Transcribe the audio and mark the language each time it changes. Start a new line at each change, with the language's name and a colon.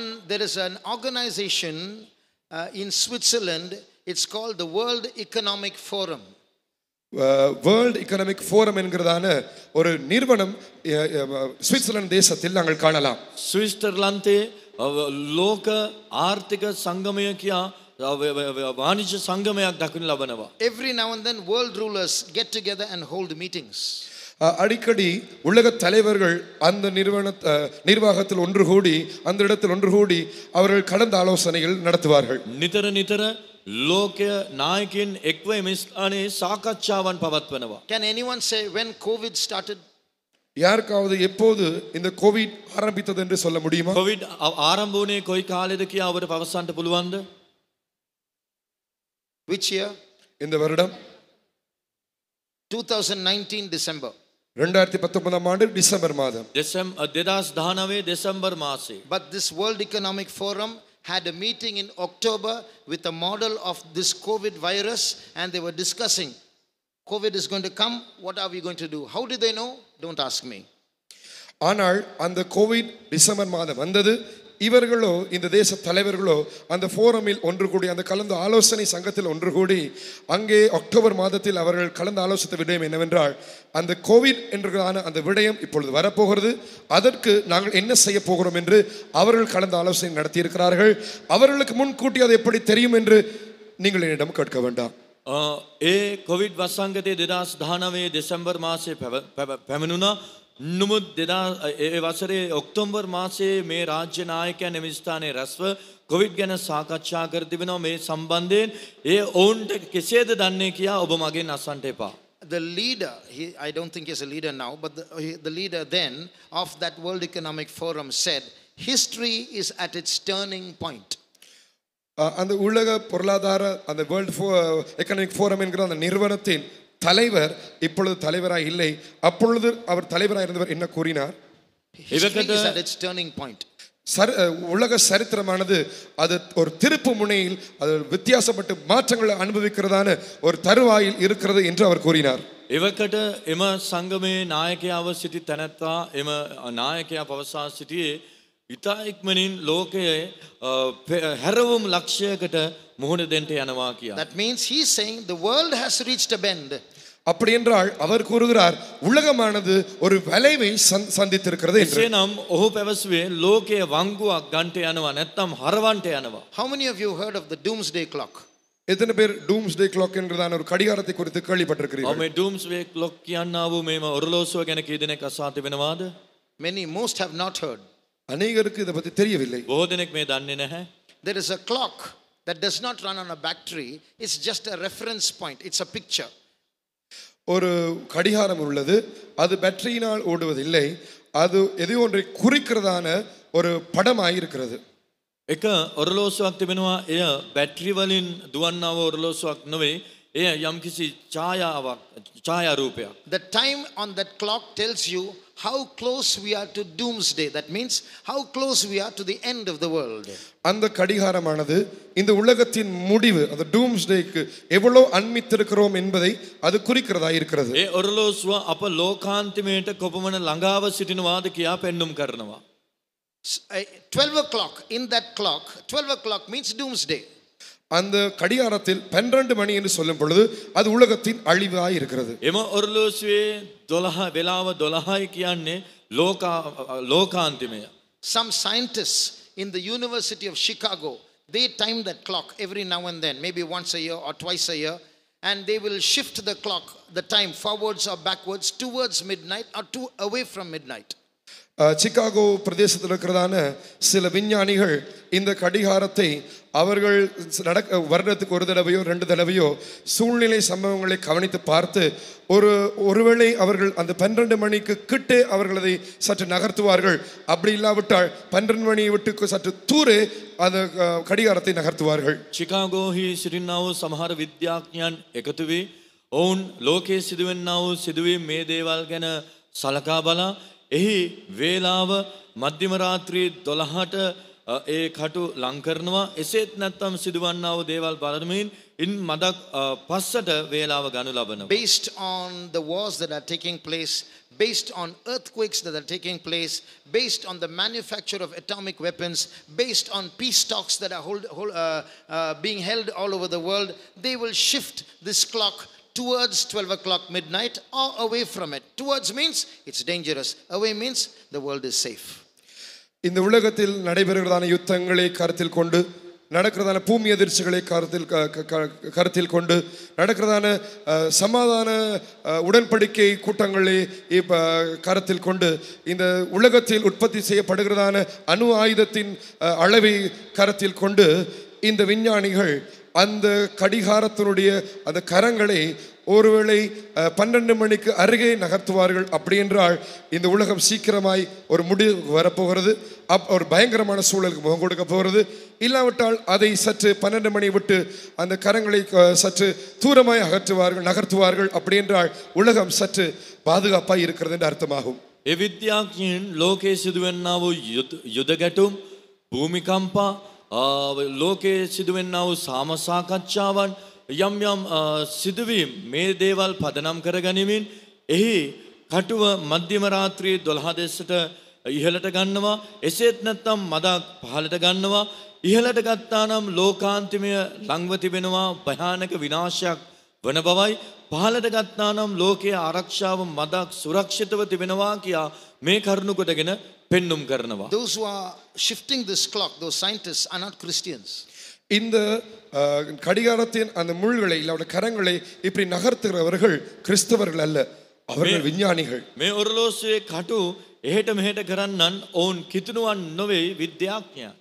English: There is an organization in Switzerland. It's called the World Economic Forum.
Tamil: World economic forum என்கிறதான ஒரு நிறுவனம் Switzerland தேசத்தில் நாங்கள் காணலாம்.
Sinhala: ස්විස්තරලන්තේ ලෝක ආර්ථික සංගමය කියා වාණිජ්‍ය සංගමයක් දක්වනු ලබනවා.
English: Every now and then world rulers get together and hold meetings.
Tamil: அடிக்கடி உலக தலைவர்கள் அந்த நிர்வாகத்தில் ஒன்று கூடி அந்த இடத்தில் ஒன்று கூடி அவர்கள் கடந்த ஆலோசனைகள் நடத்துவார்கள்.
Sinhala: නිතර නිතර ලෝකය නායකයන් එක්ව එම ස්ථානයේ සාකච්ඡාවන් පවත්වනවා.
English: Can anyone say when COVID started?
Tamil: யாருக்காவது எப்போது இந்த கோவிட் ஆரம்பித்தது என்று சொல்ல முடியுமா?
Sinhala: කොවිඩ් ආරම්භ වුණේ කොයි කාලෙද කියා ඔබට පවසන්න පුළුවන්ද?
English: Which year?
Tamil: இந்த வருடம்
English: 2019 December.
Tamil: 2019 ஆண்டு டிசம்பர் மாதம்.
Sinhala: 2019 දෙසැම්බර් මාසයේ.
English: But this World Economic Forum had a meeting in October with a model of this COVID virus, and they were discussing COVID is going to come, what are we going to do? How did they know? Don't ask me.
Tamil: ஆனால் அந்த Covid December மாதம் வந்தது. இவர்களோ இந்த தேச தலைவர்களோ அந்த ஃபோரமில் ஒன்று கூடி அந்த கலந்து ஆலோசனை சங்கத்தில் ஒன்று கூடி அங்கே அக்டோபர் மாதத்தில் அவர்கள் கலந்து ஆலோசித்த விடயம் என்னவென்றால் அந்த கோவிட் என்கிறதான அந்த விடயம் இப்பொழுது வரப்போகிறது. அதற்கு நாங்கள் என்ன செய்ய போகிறோம் என்று அவர்கள் கலந்து ஆலோசனை நடத்தியிருக்கிறார்கள். அவர்களுக்கு முன்கூட்டி அது எப்படி தெரியும் என்று நீங்கள் என்னிடம் கேட்க வேண்டாம்.
Sinhala: ඒ කොවිඩ් වසංගතයේ 2019 දෙසැම්බර් මාසයේ පැමිණුණා. නමුත් ඒ වසරේ ඔක්තෝබර් මාසයේ මේ රාජ්‍ය නායකයන් එම ස්ථානයේ රැස්ව කොවිඩ් ගැන සාකච්ඡා කර තිබෙනවා. මේ සම්බන්ධයෙන් ඒ ඔවුන්ට කෙසේද දන්නේ කියා ඔබ මගෙන් අසන්නට එපා.
English: The leader, I don't think he's a leader now, but the leader then of that World Economic Forum said, history is at its turning point.
Tamil: அந்த உலக பொருளாதார அந்த வேர்ல்ட் எக்கனாமிக் ஃபோரம் என்கிற அந்த நிறுவனத்தின் தலைவர் இப்பொழுது தலைவராய் இல்லை. அப்பொழுது அவர் தலைவராய் இருந்தவர் என்ன கூறினார்?
English: History is at its turning point.
Tamil: உலக சரித்திரமானது அது ஒரு திருப்பு முனையில் அது வித்தியாசப்பட்டு மாற்றங்களை அனுபவிக்கிறதான ஒரு தருவாயில் இருக்கிறது என்று அவர் கூறினார்.
Sinhala: එවකට එම සංගමේ නායකයාව සිටි තැනැත්තා එම නායකයා පවසා සිටියේ ඉතා ඉක්මනින් ලෝකයේ හැරවුම් ලක්ෂයකට මුහුණ දෙන්නට යනවා කියා.
English: That means he's saying the world has reached a bend.
Tamil: அப்படி என்றால் அவர் கூறுகிறார் உலகமானது ஒரு வளைவை சந்தித்திருக்கிறது என்று.
Sinhala: එසේනම් ඔහු පැවසුවේ ලෝකයේ වංගුවක් ගන්නට යනවා නැත්නම් හරවන්නට යනවා.
English: How many of you heard of the doomsday clock?
Tamil: எத்தனை பேர் டூம்ஸ்டே கிளாக் என்கிறதான ஒரு கடிகாரத்தை குறித்து கேள்விப்பட்டிருக்கிறீர்கள்?
Sinhala: මේ doomsday clock කියනා වූ මේම ඔරලෝසුව ගැන කී දෙනෙක් අසා තිබෙනවාද?
English: Most have not heard.
Tamil: அநேகருக்கு இதை பற்றி தெரியவில்லை.
Sinhala: බොහෝ දෙනෙක් මේ දන්නේ නැහැ.
English: There is a clock that does not run on a battery. It's just a reference point. It's a picture.
Tamil: ஒரு கடிகாரம் உள்ளது, அது பேட்டரியினால் ஓடுவதில்லை, அது எது ஒன்றை குறிக்கிறதான ஒரு படமாய் இருக்கிறது.
Sinhala: එක ඔරලෝසුවක් තිබෙනවා. එය බැටරි වලින් දුවන්නා වූ ඔරලෝසුවක් නොවේ. එය යම්කිසි ඡායා රූපයක්.
English: The time on that clock tells you how close we are to doomsday. That means how close we are to the end of the world.
Tamil: அந்த கடிகாரமானது இந்த உலகத்தின் முடிவு அந்த டூம்ஸ்டேக்கு எவ்வளவு அண்மித்திருக்கிறோம் என்பதை அது குறிக்கிறதா இருக்கிறது.
Sinhala: ඒ ඔරලෝසුව අප ලෝකාන්තිමයට කොපමණ ළඟාව සිටිනවාද කියා පෙන්눔 කරනවා.
English: 12 o'clock, in that clock, 12 o'clock means doomsday.
Tamil: அந்த கடிகாரத்தில் 12 மணி என்று சொல்லும் பொழுது அது உலகத்தின் அழிவாய் இருக்கிறது.
Sinhala: එම ඔරලෝසුවේ 12 වෙලාව 12යි කියන්නේ ලෝකාන්තිමය.
English: Some scientists in the University of Chicago, they time that clock every now and then, maybe once a year or twice a year, and they will shift the clock, the time forwards or backwards towards midnight or away from midnight.
Tamil: Chicago பிரதேசத்தில் இருக்கிறதான சில விஞ்ஞானிகள் இந்த கடிகாரத்தை அவர்கள் வருடத்துக்கு ஒரு தடவையோ 2 தடவையோ சூழ்நிலை சம்பவங்களை கவனித்து பார்த்து ஒருவேளை அவர்கள் அந்த 12 மணிக்கு கிட்டே அவர்கள் அதை சற்று நகர்த்துவார்கள். அப்படி இல்லாவிட்டால் 12 மணியை விட்டு சற்று தூரே அந்த கடிகாரத்தை நகர்த்துவார்கள்.
Sinhala: සිකාගෝහි සිටින්නා වූ සමහර විද්‍යාඥයන් එකතු වී ඔවුන් ලෝකයේ සිදුවෙන්නා වූ සිදුවීම් මේ දේවල් ගැන සලකා බලා එහි වේලාව මධ්‍යම රාත්‍රී 12ට ඒ කටු ලං කරනවා. එසේත් නැත්නම් සිදුවන්නා වූ දේවල් බලමින් ඉන් මදක් පස්සට වේලාව ගනු ලබනවා.
English: Based on the wars that are taking place, based on earthquakes that are taking place, based on the manufacture of atomic weapons, based on peace talks that are being held all over the world, they will shift this clock towards 12 o'clock midnight or away from it. Towards means it's dangerous. Away means the world is safe.
Tamil: இந்த உலகத்தில் நடைபெறுகிறதான யுத்தங்களை கருத்தில் கொண்டு நடக்கிறதான பூமி அதிர்ச்சிகளை கருத்தில் கொண்டு நடக்கிறதான சமாதான உடன்படிக்கை கூட்டங்களை கருத்தில் கொண்டு இந்த உலகத்தில் உற்பத்தி செய்யப்படுகிறதான அணு ஆயுதத்தின் அளவை கருத்தில் கொண்டு இந்த விஞ்ஞானிகள் அந்த கடிகாரத்தினுடைய அந்த கரங்களை ஒருவேளை 12 மணிக்கு அருகே நகர்த்துவார்கள். அப்படி என்றால் இந்த உலகம் சீக்கிரமாய் ஒரு முடிவு வரப்போகிறது. ஒரு பயங்கரமான சூழலுக்கு முகம் கொடுக்க போகிறது. இல்லாவிட்டால் அதை சற்று 12 மணி விட்டு அந்த கரங்களை சற்று தூரமாய் நகர்த்துவார்கள். அப்படி என்றால் உலகம் சற்று பாதுகாப்பாய் இருக்கிறது என்று அர்த்தமாகும்.
Sinhala: ඒ විද්‍යාඥයන් ලෝකයේ සිදුවෙන්නා වූ යුද ගැටුම් භූමිකම්පා ලෝකයේ සිදුවෙන්නා වූ සාමසාකච්ඡාවන් යම් යම් සිදුවීම් මේ දේවල් පදනම් කරගනිමින් එහි කටුව මධ්‍යම රාත්‍රියේ 12 දෙසට ඉහළට ගන්නවා. එසේත් නැත්නම් මදක් පහළට ගන්නවා. ඉහළට ගත්තා නම් ලෝකාන්තිමය ලංව තිබෙනවා භයානක විනාශයක් වන බවයි. පහළට ගත්තා නම් ලෝකයේ ආරක්ෂාව මදක් සුරක්ෂිතව තිබෙනවා කියා මේ කරුණු කොටගෙන පෙන්눔 කරනවා.
English: Those who are shifting this clock, those scientists are not Christians.
Tamil: இந்த கடிகாரத்தின் அந்த முள்களை இல்ல கரங்களை இப்படி நகர்த்துகிறவர்கள் கிறிஸ்தவர்கள் அல்ல, அவர்கள் விஞ்ஞானிகள்.
Sinhala: මේ ඔරලෝසුවේ කටු එහෙට මෙහෙට කරන්නන් ඔවුන් කිතුණුවන් නොවේ විද්‍යාඥයන්.